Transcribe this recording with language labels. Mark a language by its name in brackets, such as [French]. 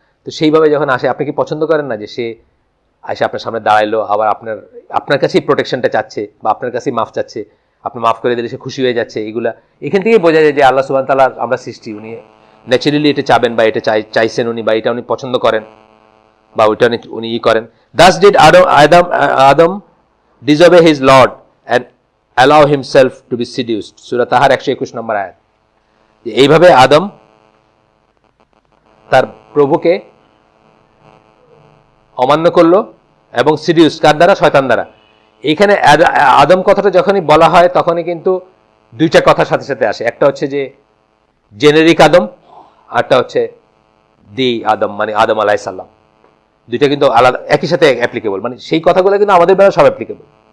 [Bangla] তো সেইভাবে যখন আসে, আপনি কি পছন্দ করেন না যে সে আসে আপনার সামনে দাঁড়াইলো, আবার আপনার কাছেই প্রোটেকশনটা চাচ্ছে বা আপনার কাছেই মাফ চাচ্ছে, আপনি মাফ করে দিলে সে খুশি হয়ে যাচ্ছে, এগুলা এখান থেকেই বোঝা যায় যে আল্লাহ সুবহানাহু ওয়া তাআলা, আমরা সৃষ্টি, উনি ন্যাচারালি এটা চাবেন বা এটা চাইছেন উনি, বা এটা উনি পছন্দ করেন বা ওইটা উনি করেন। [English] Thus did Adam disobey his Lord and allow himself to be seduced, [Bangla] সূরা তাহার 121 নম্বর আয়াত। এইভাবে আদম তার প্রভুকে অমান্য করলো এবং সিডিউস, কার দ্বারা? শয়তান দ্বারা। এইখানে আদম কথাটা যখনই বলা হয় তখনই কিন্তু দুইটা কথার সাথে সাথে আসে, একটা হচ্ছে যে জেনেরিক আদম, আরটা হচ্ছে দি আদম, মানে আদম আলাইহিস সালাম, দুইটা কিন্তু আলাদা, একই সাথে অ্যাপ্লিকেবল, মানে সেই কথাগুলো কিন্তু আমাদের বেলা সব অ্যাপ্লিকেবল।